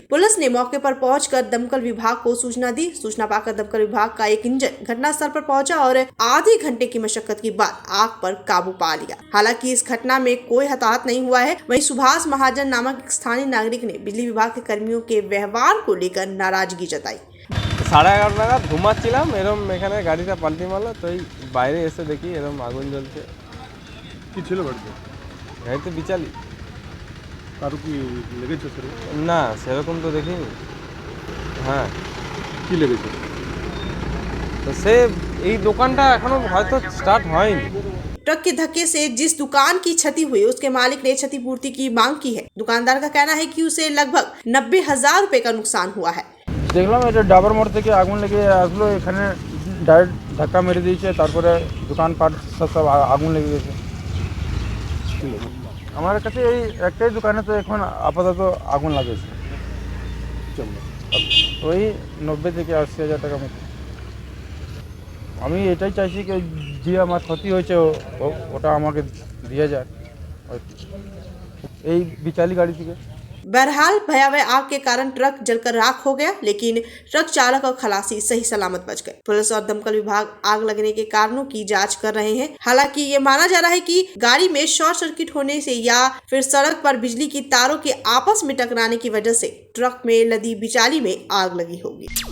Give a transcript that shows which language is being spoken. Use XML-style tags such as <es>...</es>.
<hi>Police ने मौके पर पहुंचकर दमकल विभाग को सूचना दी। सूचना पाकर दमकल विभाग का एक इंजन घटनास्थल पर पहुंचा और आधे घंटे की मशक्कत के बाद आग पर काबू पा लिया। हालांकि इस घटना में कोई हताहत नहीं हुआ है। वहीं सुभाष महाजन नामक एक स्थानीय नागरिक ने बिजली विभाग के कर्मियों के व्यवहार को लेकर नाराजगी जताई।</hi> <bn>11:30 नागाद घुमाচ্ছিলাম, এরকম এখানে গাড়িটা পাল্টি মারলো, তো এই বাইরে এসে দেখি এরকম আগুন জ্বলছে। কি ছিল বাড়িতে? গাড়িতে বিচালি। কারো কি লেগেছে স্যার? না, সেরকম তো দেখিনি। হ্যাঁ, কি লেগেছে? তো সে এই দোকানটা এখনো হয়তো স্টার্ট হয়নি।</bn> <hi>ट्रक के धक्के से जिस दुकान की क्षति हुई उसके मालिक ने क्षतिपूर्ति की मांग की है। दुकानदार का कहना है कि उसे लगभग 90,000 रुपए का नुकसान हुआ है।</hi> <bn>দেখলাম এটা ডাবর মোড় থেকে আগুন লেগে আসলো, এখানে ডাইরেক্ট ধাক্কা মেরে দিয়েছে, তারপরে দোকানপাট সব আগুন লেগে গেছে। আমার কাছে এই একটাই দোকানে তো এখন আপাতত আগুন লাগেছে, ওই 90 থেকে 80,000 টাকা মতো। আমি এটাই চাইছি কি যে আমার ক্ষতি হয়েছে ওটা আমাকে দিয়ে যায় এই বিচালি গাড়ি থেকে।</bn> <hi>बहरहाल भयावह आग के कारण ट्रक जलकर राख हो गया, लेकिन ट्रक चालक और खलासी सही सलामत बच गए। पुलिस और दमकल विभाग आग लगने के कारणों की जांच कर रहे हैं। हालांकि ये माना जा रहा है कि गाड़ी में शॉर्ट सर्किट होने से या फिर सड़क पर बिजली की तारों के आपस में टकराने की वजह से ट्रक में लदी बिचाली में आग लगी होगी।</hi>